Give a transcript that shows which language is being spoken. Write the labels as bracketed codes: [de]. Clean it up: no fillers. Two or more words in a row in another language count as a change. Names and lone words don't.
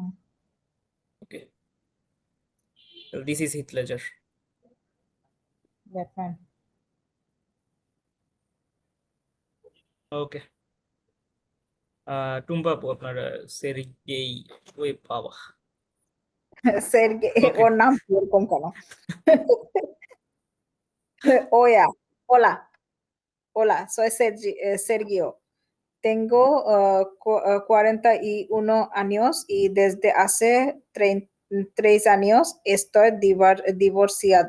[en] Okay, this is Heath Ledger. [bn] ব্যাটম্যান। ওকে, টুম্পা আপু, আপনার সের্গেই, ওই বাবা, সের্গে, ওকে ওর নাম কি এরকম কেন? [es] Oya, hola, hola, soy Sergio. Tengo 41 años y desde hace 3 años estoy divorciado.